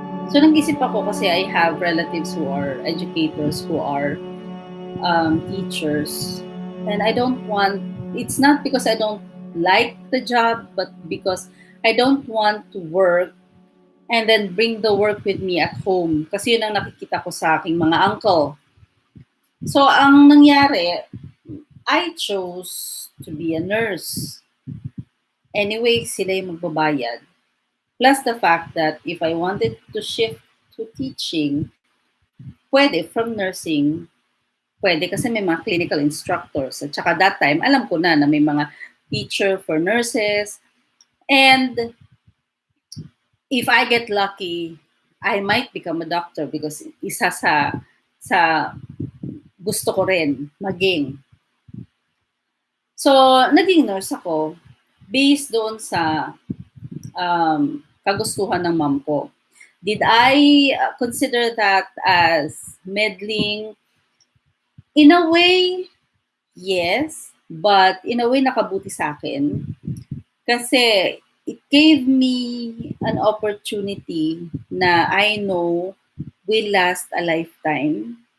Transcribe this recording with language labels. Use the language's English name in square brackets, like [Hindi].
[English] So, [Filipino] nag-isip ako kasi [English] I have relatives who are educators, who are teachers. And I don't want, it's not because I don't like the job, but because I don't want to work and then bring the work with me at home. [Filipino] Kasi yun ang nakikita ko sa aking mga uncle. [English] So, [Filipino] ang nangyari, [English] I chose to be a nurse. [Filipino] Anyway, sila yung magbabayad. [English] Plus the fact that if I wanted to shift to teaching, pwede from nursing, [Filipino] pwede kasi may mga [English] clinical instructors. [Filipino] At saka [English] that time, [Filipino] alam ko na may mga teacher for nurses. [English] And if I get lucky, I might become a doctor because [Filipino] isa sa gusto ko rin maging. So, naging nurse ako based doon sa kagustuhan ng mom ko. [English] Did I consider that as meddling? In a way, yes. But in a way, [Filipino] nakabuti sa akin. Kasi [English] it gave me an opportunity na I know will last a lifetime.